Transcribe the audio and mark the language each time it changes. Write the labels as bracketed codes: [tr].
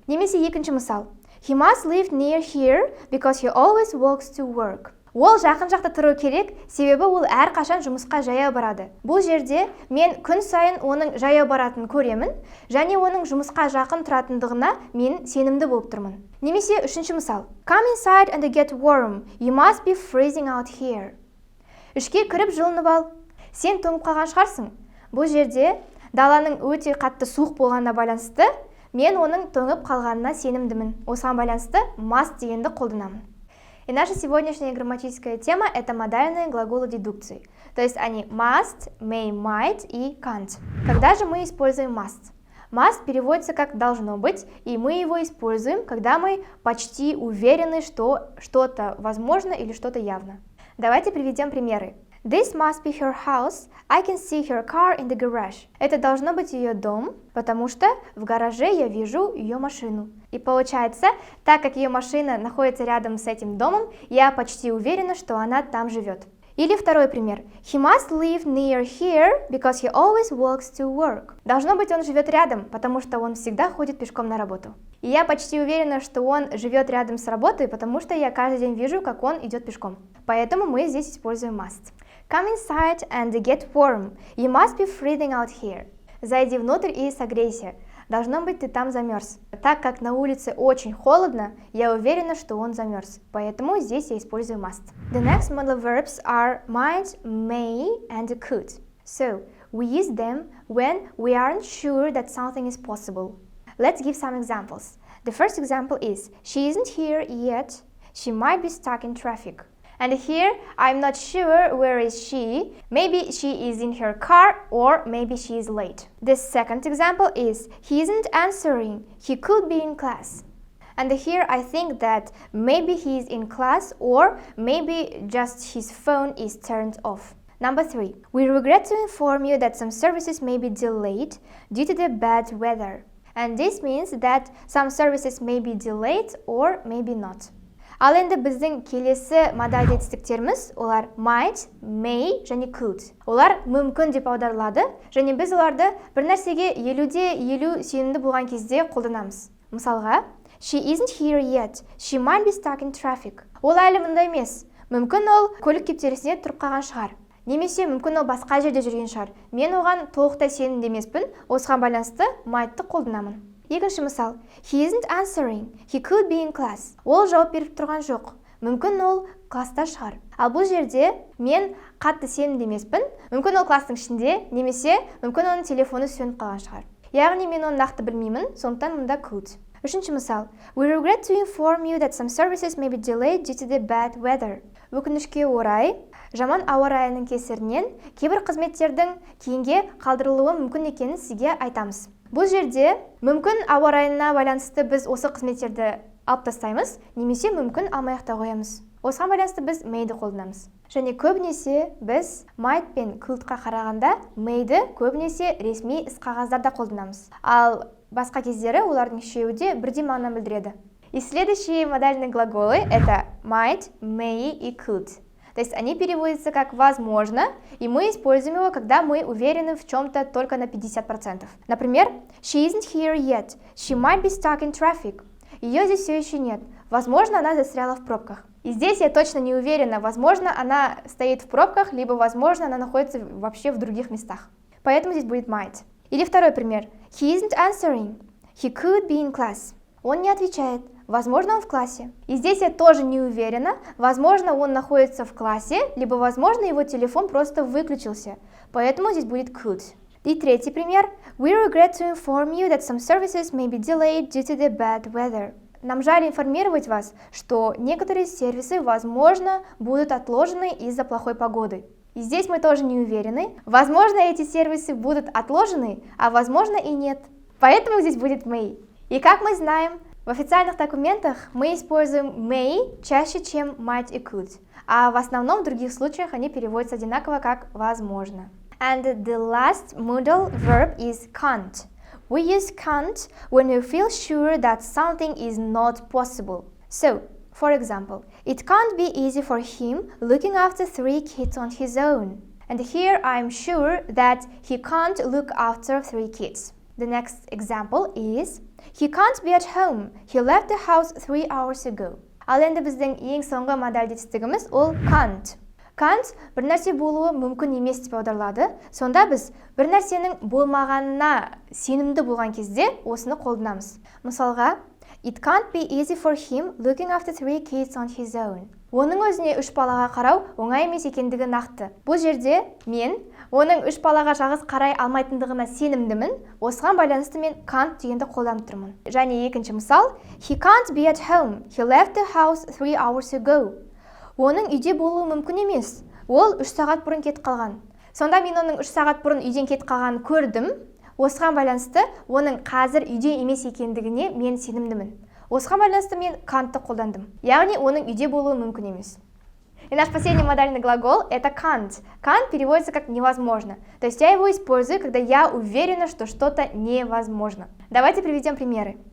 [kk] Немесе екінші мысал, [en] he must live near here because he always walks to work. [kk] Ол жақын жақта тұру керек, себебі ол әрқашан жұмысқа жаяу барады. Бұл жерде мен күн сайын оның жаяу баратынын көремін, және оның жұмысқа жақын тұратындығына мен сенімді болып тұрмын. Немесе үшінші мысал, come inside and get warm. You must be freezing out here. Ішке кіріп жылынып ал. Сен тоңып қалған шығарсың. Бұл жерде даланың өте қатты суық болғанына байланысты, мен оның тоңып қалғанына сенімдімін. Осыған байланысты must дегенді қолданамын. [ru] И наша сегодняшняя грамматическая тема – это модальные глаголы дедукции. То есть они must, may, might и can't. Когда же мы используем must? Must переводится как «должно быть», и мы его используем, когда мы почти уверены, что что-то возможно или что-то явно. Давайте приведем примеры. [en] This must be her house. I can see her car in the garage. [ru] Это должно быть ее дом, потому что в гараже я вижу ее машину. И получается, так как ее машина находится рядом с этим домом, я почти уверена, что она там живет. Или второй пример. He must live near here because he always walks to work. Должно быть, он живет рядом, потому что он всегда ходит пешком на работу. И я почти уверена, что он живет рядом с работой, потому что я каждый день вижу, как он идет пешком. Поэтому мы здесь используем must. [en] Come inside and get warm. You must be freezing out here. [ru] Зайди внутрь и согрейся. Должно быть, ты там замерз. Так как на улице очень холодно, я уверена, что он замерз. Поэтому здесь я использую must. [en] The next modal verbs are might, may, and could. So, we use them when we aren't sure that something is possible. Let's give some examples. The first example is, she isn't here yet. She might be stuck in traffic. And here, I'm not sure where is she. Maybe she is in her car or maybe she is late. The second example is, he isn't answering. He could be in class. And here I think that maybe he is in class or maybe just his phone is turned off. Number 3. We regret to inform you that some services may be delayed due to the bad weather. And this means that some services may be delayed or maybe not. [kk] Ал енді біздің келесі модаль етістіктеріміз, олар might, may және could. Олар мүмкін деп аударылады, және біз оларды бір нәрсеге 50-50 сенімді болған кезде қолданамыз. Мысалға, [en] she isn't here yet. She might be stuck in traffic. [kk] Ол әлі мұнда емес. Мүмкін ол көлік кептелісіне тұрып қалған шығар. Немесе мүмкін ол басқа жерде жүрген шығар. Мен оған толықтай сенімді емеспін, осыған байланысты might'ты қолданамын. Екінші мысал, [en] he isn't answering. He could be in class. [kk] Ол жауап беріп тұрған жоқ. Мүмкін ол класста шығар. Ал бұл жерде мен қатты сенімді емеспін. Мүмкін ол кластың ішінде, немесе мүмкін оның телефоны сөніп қалған шығар. Яғни мен оны нақты білмеймін, сондықтан мұнда could. Үшінші мысал, [en] we regret to inform you that some services may be delayed due to the bad weather. [kk] Өкінішке орай, жаман ауа райының кесірінен кейбір қызметтердің кейінге қалдырылуы мүмкін екенін сізге айтамыз. Бұл жерде мүмкін ауа райына байланысты біз осы қызметтерді алып тастаймыз, немесе мүмкін алмай та қоямыз. Осыған байланысты біз may'ді қолданамыз. Және көбінесе біз might пен could'қа қарағанда may'ді көбінесе ресми іс-қағаздарда қолданамыз. Ал басқа кездері олардың үшеуі де бірдей мағына білдіреді. [ru] И следующие модальные глаголы это might, may и could. То То есть они переводятся как «возможно», и мы используем его, когда мы уверены в чем-то только на 50%. Например, [en] she isn't here yet, she might be stuck in traffic. [ru] Ее здесь все еще нет, возможно, она застряла в пробках. И здесь я точно не уверена, возможно, она стоит в пробках, либо, возможно, она находится вообще в других местах. Поэтому здесь будет might. Или второй пример. [en] He isn't answering. He could be in class. [ru] Он не отвечает. Возможно, он в классе. И здесь я тоже не уверена. Возможно, он находится в классе, либо, возможно, его телефон просто выключился. Поэтому здесь будет could. И третий пример. We regret to inform you that some services may be delayed due to the bad weather. Нам жаль информировать вас, что некоторые сервисы, возможно, будут отложены из-за плохой погоды. И здесь мы тоже не уверены. Возможно, эти сервисы будут отложены, а возможно и нет. Поэтому здесь будет may. И как мы знаем, в официальных документах мы используем may чаще, чем might и could. А в основном в других случаях они переводятся одинаково как возможно. [en] And the last modal verb is can't. We use can't when we feel sure that something is not possible. So, for example, it can't be easy for him looking after 3 kids on his own. And here I'm sure that he can't look after 3 kids. The next example is, he can't be at home. He left the house 3 hours ago. [kk] Ал енді біздің ең соңғы модаль жетістігіміз ол can't. Can't бір нәрсе болуы мүмкін емес деп аударылады. Сонда біз бір нәрсенің болмағанына сенімді болған кезде осыны қолданамыз. Мысалға, [en] it can't be easy for him looking after 3 kids on his own. [kk] Оның өзіне 3 балаға қарау оңай емес екендігі нақты. Бұл жерде мен оның 3 балаға жалғыз қарай алмайтындығына сенімдімін. Осыған байланысты мен can't дегенді қолданып тұрмын. Және екінші мысал, [en] he can't be at home. He left the house 3 hours ago. [kk] Оның үйде болуы мүмкін емес. Ол 3 сағат бұрын кетіп қалған. Сонда мен оның 3 сағат бұрын үйден кетіп қалғанын көрдім. Осыған байланысты оның қазір үйде емес екендігіне мен сенімдімін. Осыған байланысты мен can't-ты қолдандым. Яғни оның үйде болуы мүмкін емес. [ru] И наш последний модальный глагол – это can't. Can't переводится как невозможно. То есть я его использую, когда я уверена, что что-то невозможно. Давайте приведем примеры.